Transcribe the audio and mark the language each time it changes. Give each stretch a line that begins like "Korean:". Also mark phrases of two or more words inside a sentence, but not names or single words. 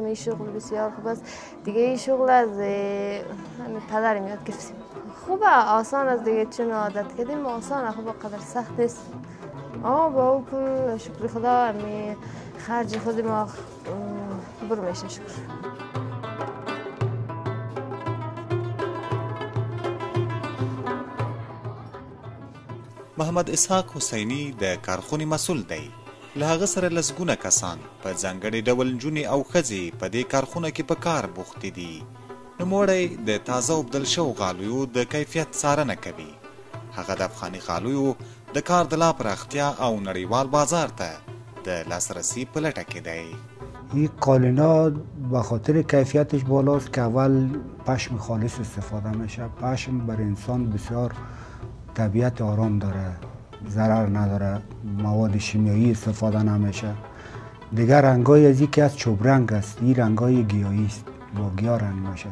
Persian: این شغل بسیار خوب است دیگه. این شغل از همین پدرم یاد گرفتیم. خوبه، آسان است دیگه، چون عادت کردیم آسانه، خوبه، قدر سخت نیست. با او پول شکر خدا همین خرج خود ما برو میشه شکر.
Pashto: محمد اسحاق حسیني د کارخونې مسؤل دی. له هغه سره لسګونه کسان په ځانګړي ډول نجونې او ښځې په دې کارخونه کې په کار بوختې دي. نوموړی د تازه اوبدل شوو غالیو د کیفیت څارنه کوي. هغه د افغاني غالیو د کار د لا پراختیا او نړیوال بازار ته د لاسرسی په لټه کې دی.
Persian: این قالین‌ها به خاطر کیفیتش بالاست که اول پشم خالص استفاده میشه. پشم بر انسان بسیار طبیعت آرام داره، ضرر نداره، مواد شیمیایی استفاده نمیشه. دیگر رنگای از یکی از چوب رنگ است، این رنگای گیاهی است، با گیاه رنگ میشه.